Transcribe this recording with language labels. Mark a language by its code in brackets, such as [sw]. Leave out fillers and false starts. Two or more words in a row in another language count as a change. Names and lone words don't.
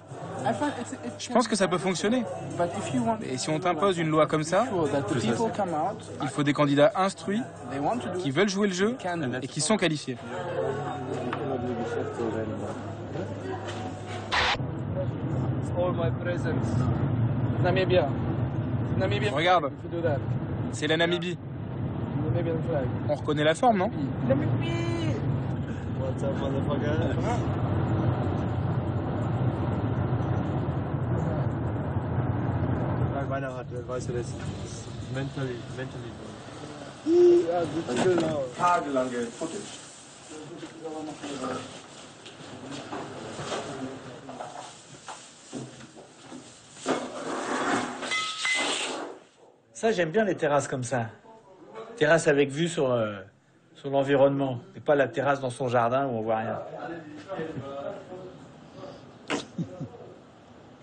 [fr] Je pense que ça peut fonctionner. Et si on t'impose une loi comme ça, il faut des candidats instruits, qui veulent jouer le jeu et qui sont qualifiés. Regarde, c'est la Namibie. On reconnaît la forme, non? [en] What's up, motherfucker? [de] Meiner hat, weißt du das? Mentally. Ja, tagelange Footage. [fr] Ça, j'aime bien les terrasses comme ça. Terrasse avec vue sur l'environnement. Et pas la terrasse dans son jardin où on voit rien.